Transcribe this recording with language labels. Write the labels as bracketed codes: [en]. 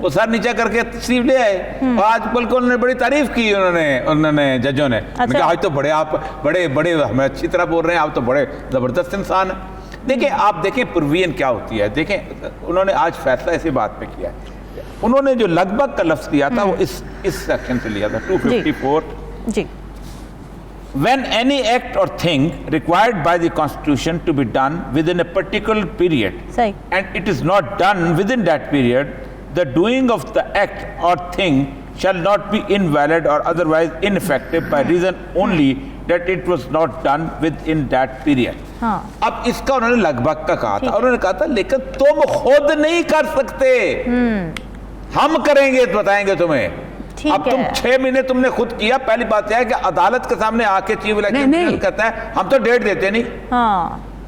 [ur] وہ سر نیچے کر کے تشریف لے آئے، اور آج بلکہ انہوں نے بڑی تعریف کی، انہوں نے ججوں نے کہا آج تو بڑے آپ بڑے ہمیں اچھی طرح بول رہے ہیں، آپ تو بڑے زبردست انسان ہیں. دیکھیں آپ دیکھیں پروین کیا ہوتی ہے. دیکھیں انہوں نے آج فیصلہ اسی بات پہ کیا ہے. انہوں نے جو لگ بھگ کا لفظ دیا تھا وہ اس سیکشن سے لیا تھا 254. جی، [en] When any act or thing required by the Constitution to be done within a particular period, [ur] صحیح، [en] and it is not done within that period, the doing of the act or thing shall not be invalid or otherwise ineffective by reason only that it was not done within that period. [ur] ہاں، اب اس کا انہوں نے لگ بھگ کا کہا تھا، انہوں نے کہا تھا لیکن تم خود نہیں کر سکتے، ہم کریں گے، بتائیں گے تمہیں. اب تم 6 مہینے تم نے خود کیا. پہلی بات یہ ہے کہ عدالت کے سامنے آ کے چیف الیکشن کہتا ہے ہم تو ڈیٹ دیتے نہیں، ہاں،